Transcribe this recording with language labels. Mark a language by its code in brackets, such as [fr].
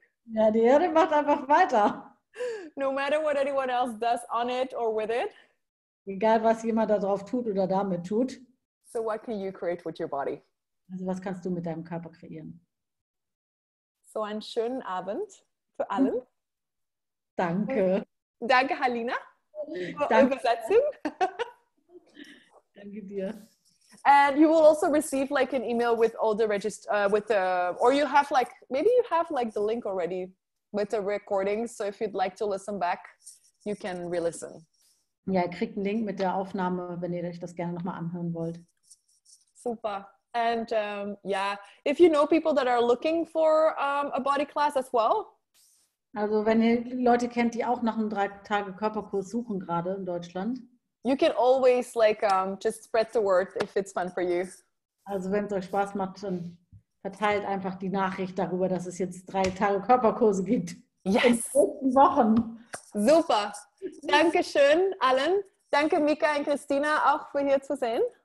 [de] Ja, die Erde macht einfach weiter. [en] No matter what anyone else does on it or with it. [de] Egal, was jemand da drauf tut oder damit tut. [en] So what can you create with your body? [de] Also was kannst du mit deinem Körper kreieren? So einen schönen Abend für alle. Danke. Danke, Halina. Danke. Übersetzung. Danke dir. [en] And you will also receive like an email with all the or you have like, maybe you have like the link already with the recordings. So if you'd like to listen back, you can re-listen. [de] Ja, ihr kriegt einen Link mit der Aufnahme, wenn ihr euch das gerne nochmal anhören wollt. Super. [en] And yeah, if you know people that are looking for a body class as well, [de] Also wenn ihr Leute kennt, die auch nach einem 3-Tage-Körperkurs suchen, gerade in Deutschland. [en] You can always like just spread the word if it's fun for you. [de] Also wenn es euch Spaß macht, dann verteilt einfach die Nachricht darüber, dass es jetzt 3-Tage-Körperkurse gibt. [en] Yes. [de] In den nächsten Wochen. Super. Dankeschön allen. Danke Mika und Christina auch für hier zu sein.